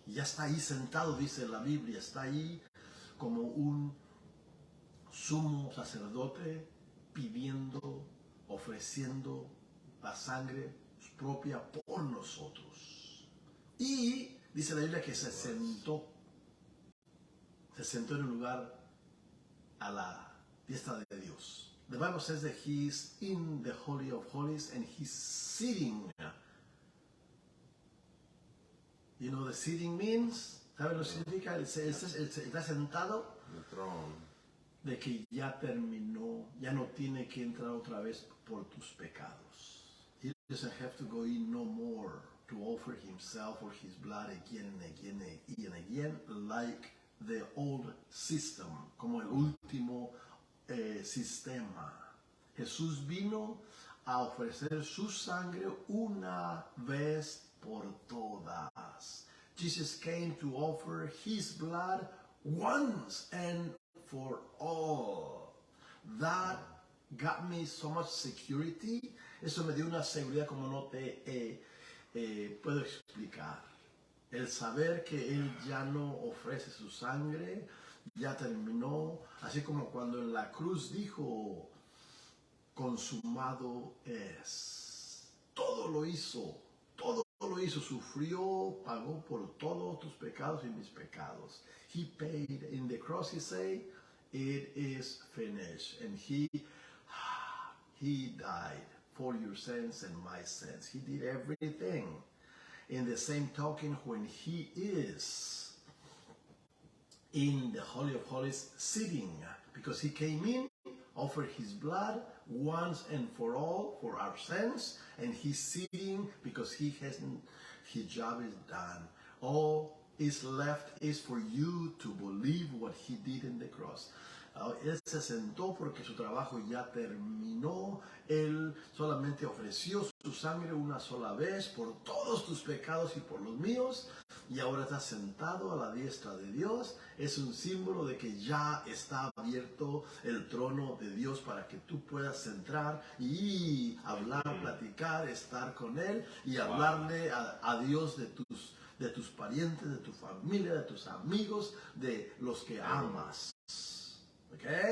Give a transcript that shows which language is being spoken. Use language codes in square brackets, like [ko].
[es] Y ya está ahí sentado, dice la Biblia, está ahí como un sumo sacerdote pidiendo, ofreciendo la sangre propia por nosotros. Y dice la Biblia que se sentó en un lugar a la diestra de Dios. [en] The Bible says that he is in the Holy of Holies and he's sitting. You know, the sitting means, [es] ¿sabes lo que significa? Está sentado. [en] The throne. [es] De que ya terminó, ya no tiene que entrar otra vez por tus pecados. [en] He doesn't have to go in no more to offer himself or his blood again and again, like the old system, [es] como el último sistema. Jesús vino a ofrecer su sangre una vez por todas. [en] Jesus came to offer his blood once and for all. That got me so much security. [es] Eso me dio una seguridad como no te puedo explicar. El saber que Él ya no ofrece su sangre, ya terminó. Así como cuando en la cruz dijo, consumado es. Todo lo hizo, sufrió, pagó por todos tus pecados y mis pecados. [en] He paid. In the cross he said, it is finished. And he died for your sins and my sins. He did everything. In the same token, when he is in the Holy of Holies sitting, because he came in, offered his blood once and for all for our sins, and he's sitting because his job is done. All is left is for you to believe what he did in the cross. [es] Él se sentó porque su trabajo ya terminó. Él solamente ofreció su sangre una sola vez por todos tus pecados y por los míos. Y ahora está sentado a la diestra de Dios. Es un símbolo de que ya está abierto el trono de Dios para que tú puedas entrar y hablar, platicar, estar con Él y hablarle a Dios de tus parientes, de tu familia, de tus amigos, de los que amas. ¿Ok?